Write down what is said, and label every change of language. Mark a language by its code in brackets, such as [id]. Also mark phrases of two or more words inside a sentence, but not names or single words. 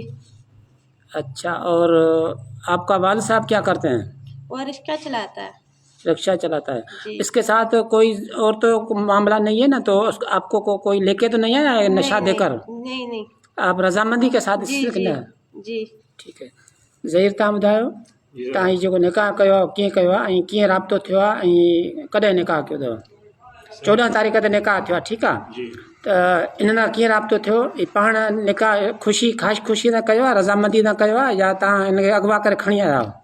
[ur] اچھا، اور آپ کا والد صاحب کیا کرتے ہیں؟ وہ رکشہ چلاتا ہے۔ رکشہ چلاتا ہے۔ جی، اس کے ساتھ کوئی اور تو معاملہ نہیں ہے نا؟ تو آپ کو کوئی لے کے تو نہیں آیا ہے نشہ دے کر؟ نہیں نہیں۔ آپ رضامندی کے ساتھ جی جی جی۔ ٹھیک ہے، [sd] ظہیر तव्हां ॿुधायो तव्हां हीउ जेको निकाह कयो आहे कीअं कयो आहे ऐं कीअं राब्तो थियो आहे ऐं कॾहिं निकाह कयो अथव? 14 तारीख़ ते निकाह थियो आहे, ठीकु आहे। त इन सां कीअं राब्तो थियो? पाण निकाह ख़ासि ख़ुशी सां कयो आहे, रज़ामंदी सां कयो आहे, या तव्हां हिनखे अॻुवा करे खणी आया आहियो?